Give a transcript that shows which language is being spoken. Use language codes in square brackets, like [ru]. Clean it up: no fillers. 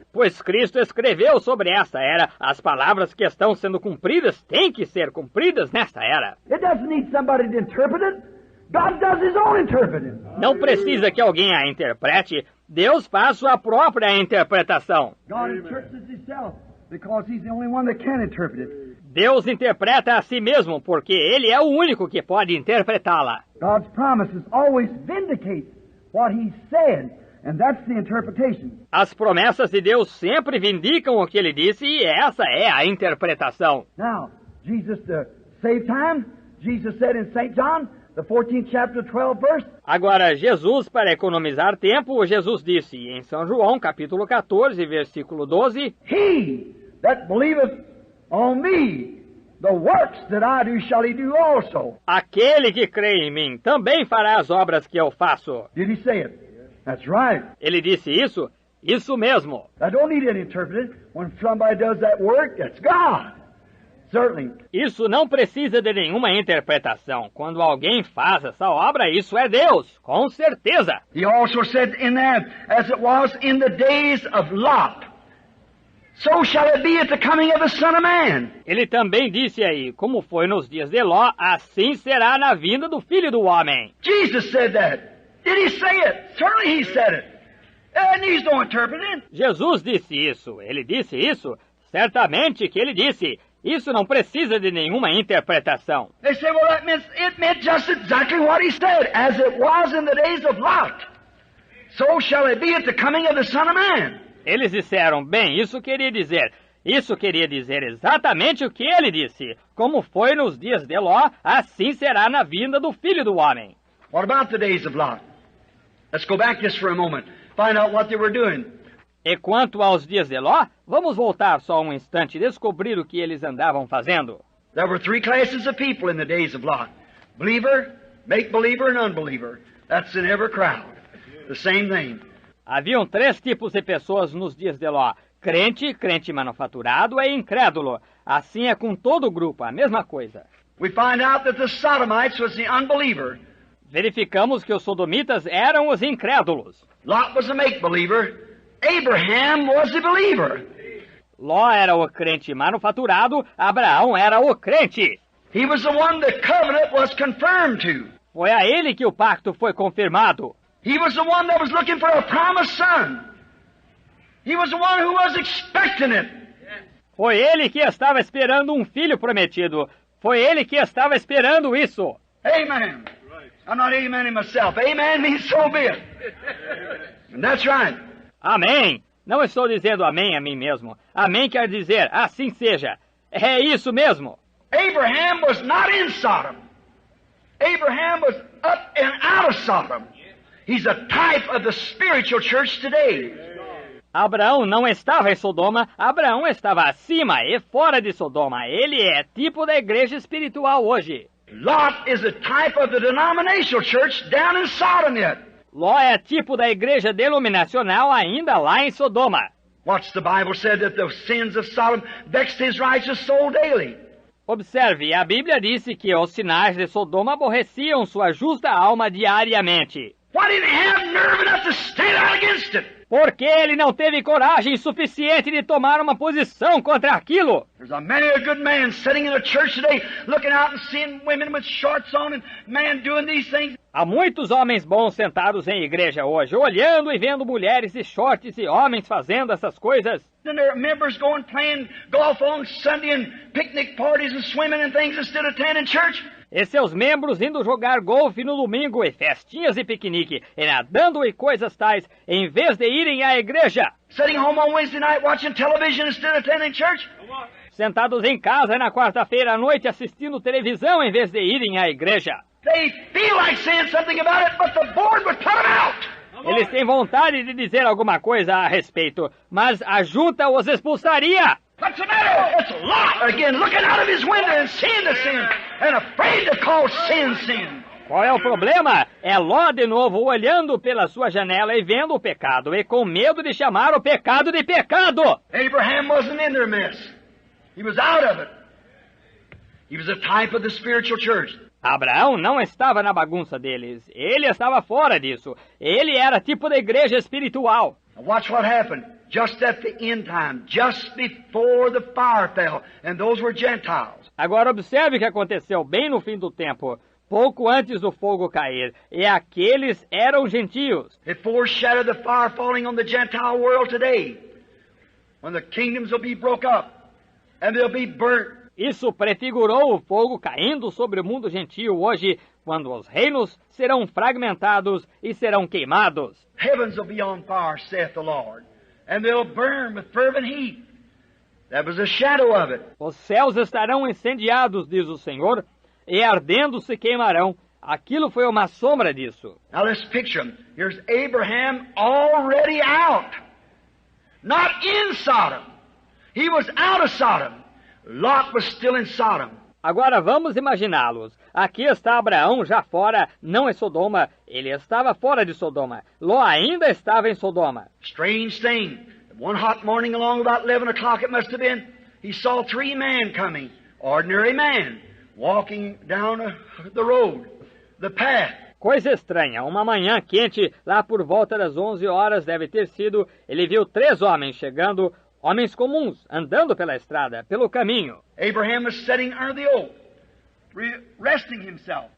[pt] Pois Cristo escreveu sobre esta era, as palavras que estão sendo cumpridas têm que ser cumpridas nesta era. [en] It doesn't need somebody to interpret it. God does his own interpreting. [pt] Não precisa que alguém a interprete, Deus faz sua própria interpretação. [en] God interprets it himself because he's the only one that can interpret it. [pt] Deus interpreta a si mesmo porque ele é o único que pode interpretá-la. [en] God's promises always vindicate what he said. And that's the interpretation. [pt] As promessas de Deus sempre vindicam o que ele disse e essa é a interpretação. [en] Now, Jesus, to save time, Jesus said in St. John, the 14th chapter, 12th verse. [pt] Agora, Jesus, para economizar tempo, Jesus disse em São João, capítulo 14, versículo 12, [en] He that believeth on me, the works that I do shall he do also. [pt] Aquele que crê em mim também fará as obras que eu faço. [en] Did he say it? That's right. [pt] Ele disse isso? Isso mesmo. [en] I don't need it interpreted. When somebody does that work, that's God. Certainly. [pt] Isso não precisa de nenhuma interpretação. Quando alguém faz essa obra, isso é Deus. Com certeza. [en] He also said in that, as it was in the days of Lot, so shall it be at the coming of the Son of Man. [pt] Ele também disse aí, como foi nos dias de Ló, assim será na vinda do Filho do Homem. [en] Jesus said that. Did he say it? Certainly he said it. It needs no interpreting. [pt] Jesus disse isso. Ele disse isso? Certamente que ele disse. Isso não precisa de nenhuma interpretação. [en] They say, well, it meant just exactly what he said. As it was in the days of Lot, so shall it be at the coming of the Son of Man. [pt] Eles disseram, bem, isso queria dizer exatamente o que ele disse. Como foi nos dias de Ló, assim será na vinda do Filho do Homem. [en] What about the days of Lot? Let's go back just for a moment. Find out what they were doing. [pt] E quanto aos dias de Ló, vamos voltar só um instante e descobrir o que eles andavam fazendo. [en] There were three classes of people in the days of Lot. Believer, Make-believer and unbeliever. That's in every crowd. The same thing. [pt] Haviam 3 tipos de pessoas nos dias de Ló: crente, crente manufaturado e incrédulo. Assim é com todo o grupo, a mesma coisa. [en] We find out that the Sodomites was the unbeliever. [pt] Verificamos que os sodomitas eram os incrédulos. [en] Lot was a make-believer. Abraham was the believer. [pt] Ló era o crente manufaturado, Abraão era o crente. [en] He was the one the covenant was confirmed to. [pt] Foi a ele que o pacto foi confirmado. [en] He was the one that was looking for a promised son. He was the one who was expecting it. [pt] Foi ele que estava esperando um filho prometido. Foi ele que estava esperando isso. [en] Amen. I'm not amening myself. Amen means so be it. And that's right. [pt] Amém. Não estou dizendo amém a mim mesmo. Amém quer dizer assim seja. É isso mesmo. [en] Abraham was not in Sodom. Abraham was up and out of Sodom. He's a type of the spiritual church today. [pt] Abraão não estava em Sodoma, Abraão estava acima e fora de Sodoma. Ele é tipo da igreja espiritual hoje. [en] Lot is a type of the denominational church down in Sodom yet. [pt] Ló é tipo da igreja denominacional ainda lá em Sodoma. [en] What's the Bible said that the sins of Sodom vexed his righteous soul daily? [pt] Observe, a Bíblia disse que os sinais de Sodoma aborreciam sua justa alma diariamente. [en] Why didn't he have nerve enough to stand out against it? [pt] Porque ele não teve coragem suficiente de tomar uma posição contra aquilo. [en] There's a many a good man sitting in a church today looking out and seeing women with shorts on and man doing these things. [pt] Há muitos homens bons sentados em igreja hoje, olhando e vendo mulheres de shorts e homens fazendo essas coisas. [en] And there are members going playing golf on Sunday and picnic parties and swimming and things instead of attending church. [pt] E seus membros indo jogar golfe no domingo, e festinhas e piquenique, e nadando e coisas tais, em vez de irem à igreja. [en] Sitting home on Wednesday night watching television instead of attending church. [pt] Sentados em casa na quarta-feira à noite assistindo televisão em vez de irem à igreja. [en] They feel like saying something about it, but the board would put them out. [pt] Eles têm vontade de dizer alguma coisa a respeito, mas a junta os expulsaria. [en] What's the matter? It's Lot again, looking out of his window and seeing the sin, and afraid to call sin, sin. [pt] Qual é o problema? É Ló de novo olhando pela sua janela e vendo o pecado, e com medo de chamar o pecado de pecado. [en] Abraham wasn't in their mess. He was out of it. He was a type of the spiritual church. [pt] Abraão não estava na bagunça deles. Ele estava fora disso. Ele era tipo da igreja espiritual. [en] Now watch what happened just at the end time, just before the fire fell, and those were Gentiles. [pt] Agora observe o que aconteceu bem no fim do tempo, pouco antes do fogo cair, e aqueles eram gentios. [en] It foreshadowed the fire falling on the Gentile world today, when the kingdoms will be broke up, and they'll be burnt. [pt] Isso prefigurou o fogo caindo sobre o mundo gentio hoje, quando os reinos serão fragmentados e serão queimados. [en] Heavens will be on fire, saith the Lord, and they'll burn with fervent heat. That was a shadow of it. [pt] Os céus estarão incendiados, diz o Senhor, e ardendo se queimarão. Aquilo foi uma sombra disso. [en] Now let's picture him. Here's Abraham already out. Not in Sodom. He was out of Sodom. Lot was still in Sodom. [pt] Agora vamos imaginá-los. Aqui está Abraão já fora, não em Sodoma. Ele estava fora de Sodoma. Ló ainda estava em Sodoma. [en] Strange thing. One hot morning along about 11 o'clock it must have been, he saw 3 men coming. Ordinary man. Walking down the road. The path. [pt] Coisa estranha. Uma manhã quente, lá por volta das 11 horas deve ter sido, ele viu 3 homens chegando. Homens comuns, andando pela estrada, pelo caminho. [en] Abraham was sitting under the oak, resting himself.